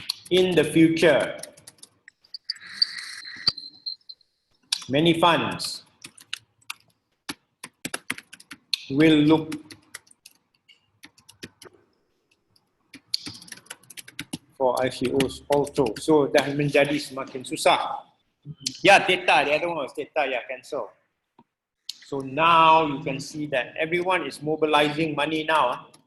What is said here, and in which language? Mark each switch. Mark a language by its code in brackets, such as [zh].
[en] In the future, many funds will look for ICOs also. [ms] So dah menjadi semakin susah. [en] Yeah, Theta, the other one was Theta, cancel. So now you can see that everyone is mobilizing money now.